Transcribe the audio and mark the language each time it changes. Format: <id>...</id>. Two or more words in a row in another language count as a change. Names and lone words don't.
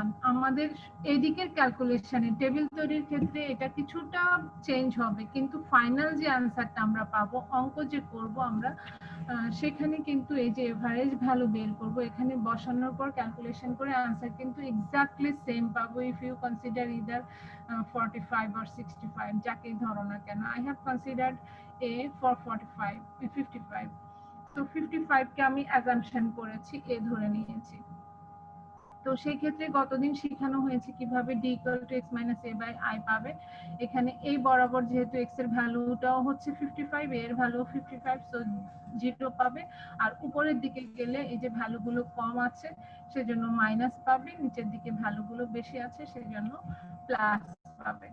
<bn>আমাদের এদিকের ক্যালকুলেশনে টেবিল তৈরির ক্ষেত্রে এটা কিছুটা চেঞ্জ হবে, কিন্তু ফাইনাল যে আনসারটা আমরা পাবো, অঙ্ক যে করব আমরা, সেখানে কিন্তু এই যে এভারেজ ভ্যালু বের করব, এখানে বসানোর পর ক্যালকুলেশন করে আনসার কিন্তু</bn> <en>exactly same</en> <bn>পাবো</bn> <en>if you consider either 45 or 65,</en> <bn>যাকেই ধরো না কেন।</bn> <en>I have considered a for 45 55,</en> <bn>তো 55 কে আমি অ্যাজাম্পশন করেছি, এ ধরে নিয়েছি। তো সেই ক্ষেত্রে গতদিন শেখানো হয়েছে কিভাবে d = x - a / i পাবে। এখানে এই বরাবর যেহেতু x এর ভ্যালুটাও হচ্ছে 55, এর ভ্যালু 55, সো 0 পাবে। আর উপরের দিকে গেলে এই যে ভ্যালুগুলো কম আছে সেজন্য মাইনাস পাবে, নিচের দিকে ভ্যালুগুলো বেশি আছে সেজন্য প্লাস পাবে।</bn>